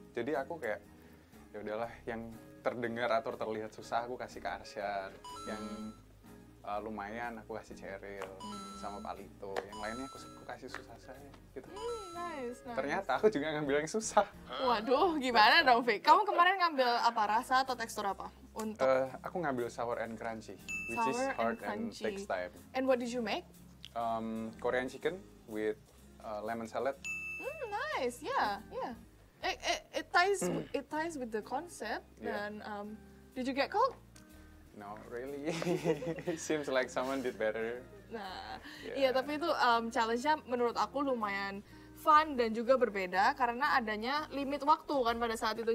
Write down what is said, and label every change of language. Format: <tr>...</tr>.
<id>Jadi aku kayak ya udahlah yang terdengar atau terlihat susah aku kasih ke Arsyan, yang lumayan aku kasih Cheryl sama Palito, yang lainnya aku kasih susah saya gitu.</id> <en>Nice.</en> <id>Ternyata aku juga ngambil yang susah. Waduh, gimana dong, Vic? Kamu kemarin ngambil apa, rasa atau tekstur apa? Untuk aku ngambil</id> <en>sour and crunchy, which is sour hard and and takes time. And what did you make? Korean chicken with lemon salad. Nice, yeah. It ties with the concept. And did you get cold? No, really. Seems like someone did better.</en> <id>Nah, iya tapi itu challenge-nya menurut aku lumayan fun dan juga berbeda karena adanya limit waktu kan pada saat itu.</id>